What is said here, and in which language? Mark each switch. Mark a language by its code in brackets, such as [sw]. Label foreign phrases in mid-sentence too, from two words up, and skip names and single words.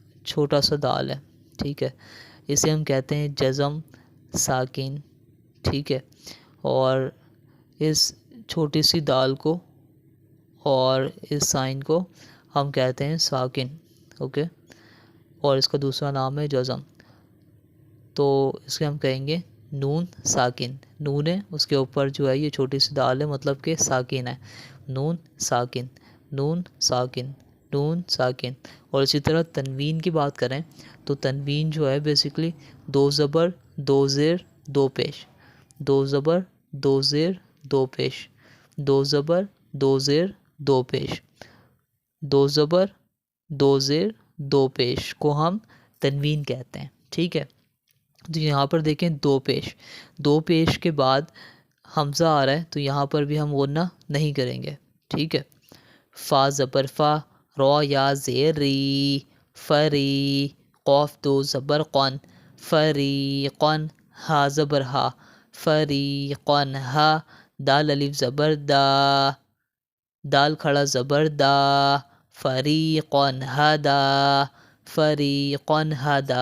[ur] چھوٹا سا دال ہے، ٹھیک ہے، اسے ہم کہتے ہیں جزم ساکن، ٹھیک ہے، اور اس چھوٹی سی دال کو اور اس سائن کو ہم کہتے ہیں ساکن، اوکے، اور اس کا دوسرا نام ہے جزم، تو اس کے ہم کہیں گے نون ساکن، نون ہے اس کے اوپر جو ہے یہ چھوٹی سی دال ہے، مطلب کہ ساکن ہے، نون ساکن، نون ساکن، نون ساکن۔ اور اسی طرح تنوین کی بات کریں تو تنوین جو ہے بیسیکلی دو زبر دو زیر دو پیش، دو زبر دو زیر دو پیش، دو زبر دو زیر دو پیش، دو زبر دو زیر دو پیش کو ہم تنوین کہتے ہیں، ٹھیک ہے۔ تو یہاں پر دیکھیں دو پیش، دو پیش کے بعد حمزہ آ رہا ہے تو یہاں پر بھی ہم غنہ نہیں کریں گے، ٹھیک ہے۔ فا زبر فا، رو یا زیر ری، فری، قوف دو زبر قن، فریقن، ہا زبر ہا، فریقن ہا، دال الف زبر دا، دال کھڑا زبر دا، فریقن ہدا، فریقن ہدا۔